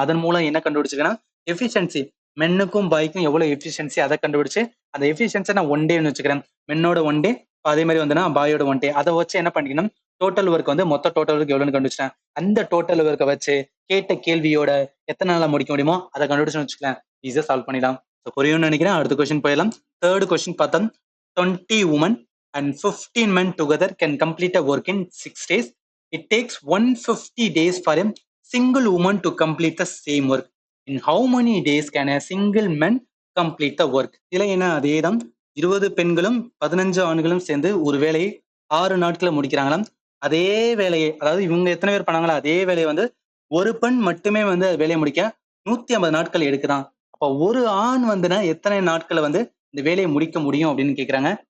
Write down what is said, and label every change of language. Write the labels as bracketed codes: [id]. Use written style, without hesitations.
[ta] அதன் மூலம் என்ன கண்டுபிடிச்சிருக்கேன்னா எஃபிஷியன்சி, மென்னுக்கும் பாய்க்கும் எவ்வளவு எஃபிஷியன்சி அதை கண்டுபிடிச்சு அந்த எஃபிஷியன்ஸை நான் 1 டேன்னு வச்சுக்கிறேன். மென்னோட 1 டே, அதே மாதிரி வந்து பாயோட 1 டே, அதை வச்சு என்ன பண்ணிக்கணும், டோட்டல் ஒர்க் வந்து மொத்த டோட்டல் ஒர்க் எவ்வளவுன்னு கண்டுபிடிச்சேன். அந்த டோட்டல் ஒர்க்கை வச்சு கேட்ட கேள்வியோட எத்தனை நாளா முடிக்க முடியுமோ அதை கண்டுபிடிச்சுன்னு வச்சுக்கலாம், ஈஸியா சால்வ் பண்ணிடலாம். புரியும்னு நினைக்கிறேன். அடுத்த கொஸ்டின் போயிடலாம். தேர்ட் கொஸ்டின் பார்த்தா [en] 20 women and 15 men together can complete a work in 6 days. It takes 150 days for a single woman to complete the same work. In how many days can a single man complete the work? [ta] இதுல என்ன, அதே தான், 20 பெண்களும் 15 ஆண்களும் சேர்ந்து ஒரு வேலையை 6 நாட்களை முடிக்கிறாங்களாம். அதே வேலையை, அதாவது இவங்க எத்தனை பேர் பண்ணாங்களோ அதே வேலையை வந்து ஒரு பெண் மட்டுமே வந்து வேலையை முடிக்க 150 நாட்கள் எடுக்குதான். அப்ப ஒரு ஆண் வந்துன்னா எத்தனை நாட்களை வந்து இந்த வேலையை முடிக்க முடியும் அப்படின்னு கேக்குறாங்க.